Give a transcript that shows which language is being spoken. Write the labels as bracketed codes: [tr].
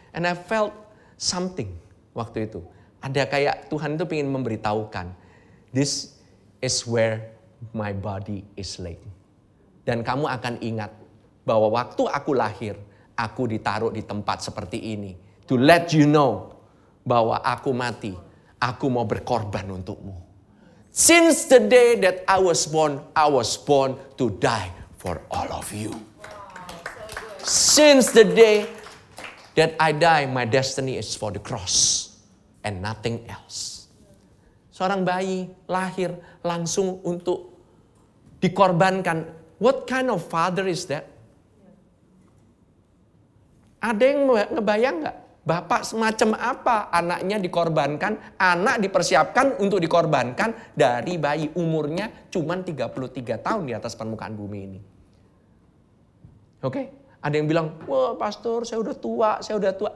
[en] And I felt something [id] waktu itu. Ada kayak Tuhan itu ingin memberitahukan, [en] this is where my body is laid. [id] Dan kamu akan ingat bahwa waktu aku lahir, aku ditaruh di tempat seperti ini. [en] To let you know [id] bahwa aku mati. Aku mau berkorban untukmu. [en] Since the day that I was born to die for all of you. Since the day that I die, my destiny is for the cross and nothing else. [id] Seorang bayi lahir langsung untuk dikorbankan. [en] What kind of father is that? [id] Ada yang ngebayang nggak? Bapak semacam apa anaknya dikorbankan, anak dipersiapkan untuk dikorbankan dari bayi umurnya cuma 33 tahun di atas permukaan bumi ini. Oke? Ada yang bilang, wah pastor saya udah tua.